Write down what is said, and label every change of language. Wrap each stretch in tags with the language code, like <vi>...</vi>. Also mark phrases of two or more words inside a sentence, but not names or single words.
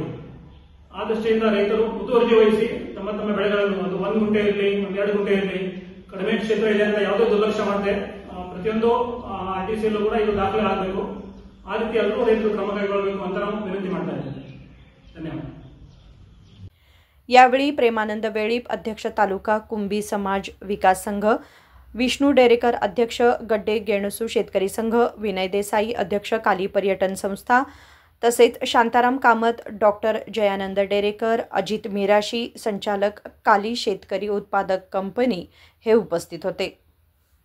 <kn>ಆ ದೃಷ್ಟಿಯಿಂದ ರೈತರು ಮುತುವರ್ಜಿ ವಹಿಸಿ ತಮ್ಮ ತಮ್ಮ ಬೆಳೆಗಳನ್ನು, ಅದು 1 ಗುಂಟೆ ಇರಲಿ, 2 ಗುಂಟೆ ಇರಲಿ, ಕಡಿಮೆ ಕ್ಷೇತ್ರ ಇದೆ ಅಂತ ಯಾವುದೇ ದುರ್ಲಕ್ಷ್ಯ ಮಾಡದೆ ಪ್ರತಿಯೊಂದು RTCಯಲ್ಲೂ ಕೂಡ ಇದು ದಾಖಲೆ ಆಗಬೇಕು। ಆ ರೀತಿ ಎಲ್ಲರೂ ರೈತರು ಕ್ರಮ ಕೈಗೊಳ್ಳಬೇಕು ಅಂತ ನಾವು ವಿನಂತಿ ಮಾಡ್ತಾ ಇದ್ದೇವೆ। ಧನ್ಯವಾದ।</kn> <mr>यावेळी प्रेमानंद वेळीप, अध्यक्ष तालुका कुंभी समाज विकास संघ, विष्णू डेरेकर, अध्यक्ष गड्डे गेणसू शेतकरी संघ, विनय देसाई, अध्यक्ष काली पर्यटन संस्था तसेच शांताराम कामत, डॉक्टर जयानंद डेरेकर, अजित मिराशी, संचालक काली शेतकरी उत्पादक कंपनी हे उपस्थित होते।</mr>